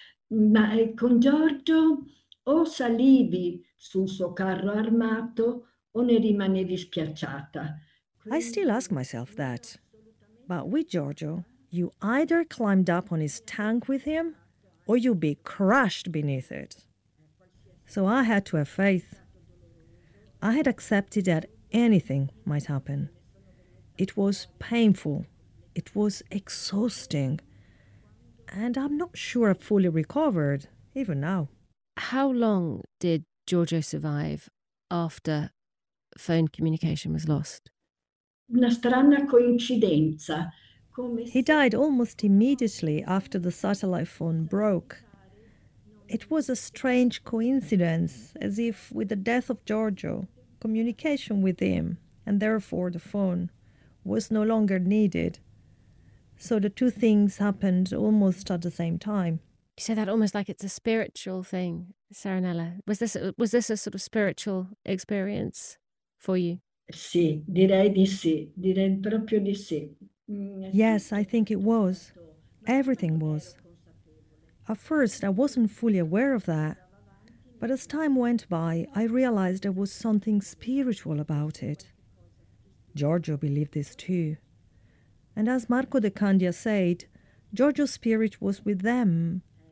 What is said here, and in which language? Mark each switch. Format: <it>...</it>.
<it>Ma con Giorgio o salivi sul suo carro armato o ne rimanevi schiacciata."</it> <en>I still ask myself that. But with Giorgio, you either climbed up on his tank with him or you'd be crushed beneath it. So I had to have faith. I had accepted that anything might happen. It was painful. It was exhausting. And I'm not sure I've fully recovered, even now. How long did Giorgio survive after phone communication was lost?</en> <it>"Una strana coincidenza. Come..."</it> <en>He died almost immediately after the satellite phone broke. It was a strange coincidence, as if with the death of Giorgio, communication with him, and therefore the phone, was no longer needed. So the two things happened almost at the same time. You say that almost like it's a spiritual thing, Serenella. Was this a sort of spiritual experience for you?</en> <it>"Sì, direi di sì, direi proprio di sì."</it> <en>"Yes, I think it was. Everything was. At first, I wasn't fully aware of that. But as time went by, I realized there was something spiritual about it. Giorgio believed this too. And as Marco De Candia said, Giorgio's spirit was with them."</en>